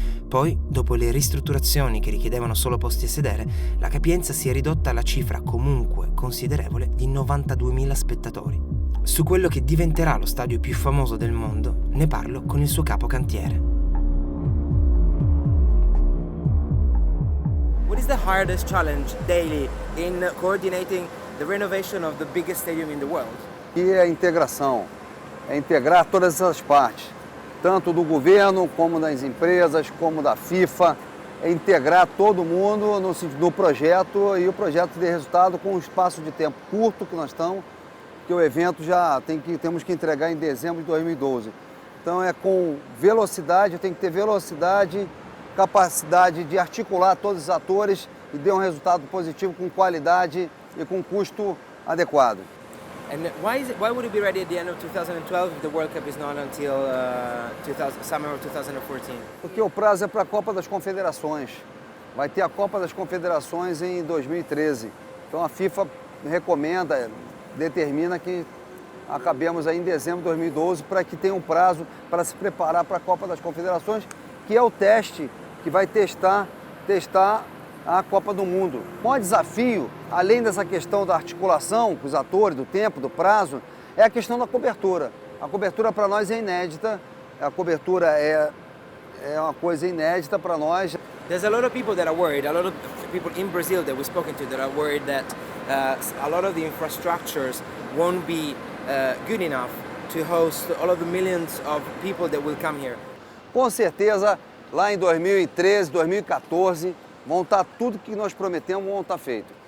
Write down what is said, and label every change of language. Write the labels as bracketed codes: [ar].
[it] Poi, dopo le ristrutturazioni che richiedevano solo posti a sedere, la capienza si è ridotta alla cifra comunque considerevole di 92.000 spettatori. Su quello che diventerà lo stadio più famoso del mondo, ne parlo con il suo capo cantiere. [en] What is the hardest challenge daily in coordinating the renovation of the biggest stadium in the world? [pt] E a integração, é integrar todas essas partes, tanto do governo, como das empresas, como da FIFA, é integrar todo mundo no sentido do projeto e o projeto ter resultado com um espaço de tempo curto que nós estamos, que o evento já temos que entregar em dezembro de 2012. Então é com velocidade, tem que ter velocidade, capacidade de articular todos os atores e dar um resultado positivo com qualidade e com custo adequado. [en] And why would it be ready at the end of 2012 if the World Cup is not until summer of 2014? [pt] Porque o prazo é para a Copa das Confederações. Vai ter a Copa das Confederações em 2013. Então a FIFA recomenda, determina que acabemos aí em dezembro de 2012 para que tenha um prazo para se preparar para a Copa das Confederações, que é o teste que vai testar a Copa do Mundo. O maior desafio, além dessa questão da articulação com os atores, do tempo, do prazo, é a questão da cobertura. A cobertura para nós é inédita, a cobertura é uma coisa inédita para nós. [en] There's a lot of people that are worried, a lot of people in Brazil that we've spoken to that are worried that a lot of the infrastructures won't be good enough to host all of the millions of people that will come here. [pt] Com certeza, lá em 2013, 2014, vão estar tudo que nós prometemos vão estar feito.